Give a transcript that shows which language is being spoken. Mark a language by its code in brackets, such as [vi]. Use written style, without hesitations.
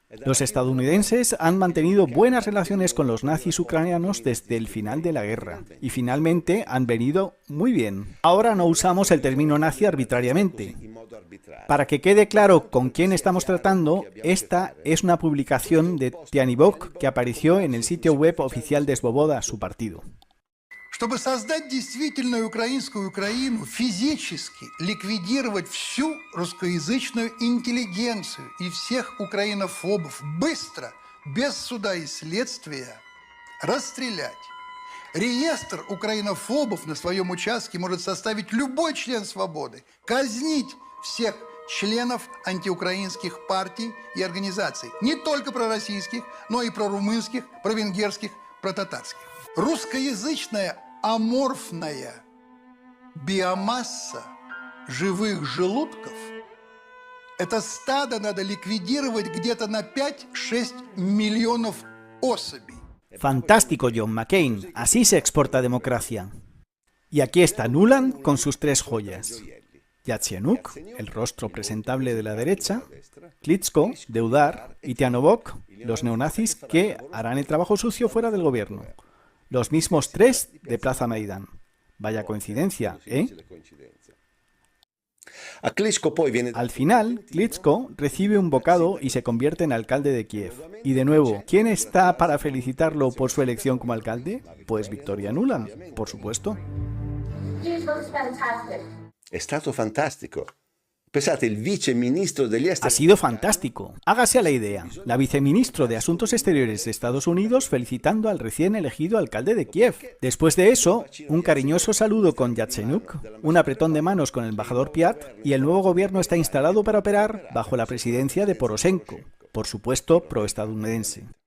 [es] Los estadounidenses han mantenido buenas relaciones con los nazis ucranianos desde el final de la guerra, y finalmente han venido muy bien. Ahora no usamos el término nazi arbitrariamente. Para que quede claro con quién estamos tratando, esta es una publicación de Tyahnybok que apareció en el sitio web oficial de Svoboda, su partido. [ru] Чтобы создать действительную украинскую Украину, физически ликвидировать всю русскоязычную интеллигенцию и всех украинофобов быстро, без суда и следствия, расстрелять. Реестр украинофобов на своем участке может составить любой член «Свободы», казнить всех членов антиукраинских партий и организаций, не только пророссийских, но и прорумынских, провенгерских, протатарских. Русскоязычная аморфная биомасса живых желудков – это стадо надо ликвидировать где-то на 5-6 миллионов особей. [es] Fantástico, John McCain. Así se exporta democracia. Y aquí está Nuland con sus 3 joyas. Yatsenuk, el rostro presentable de la derecha, Klitschko, de Udar, y Tianovok, los neonazis que harán el trabajo sucio fuera del gobierno. Los mismos tres de Plaza Maidán. Vaya coincidencia, ¿eh? Al final, Klitschko recibe un bocado y se convierte en alcalde de Kiev. Y de nuevo, ¿quién está para felicitarlo por su elección como alcalde? Pues Victoria Nuland, por supuesto. [it] È stato fantastico. Pensate, el viceministro degli esteri... [es] Ha sido fantástico. Hágase a la idea. La viceministro de Asuntos Exteriores de Estados Unidos felicitando al recién elegido alcalde de Kiev. Después de eso, un cariñoso saludo con Yatsenuk, un apretón de manos con el embajador Piat, y el nuevo gobierno está instalado para operar bajo la presidencia de Poroshenko, por supuesto proestadounidense.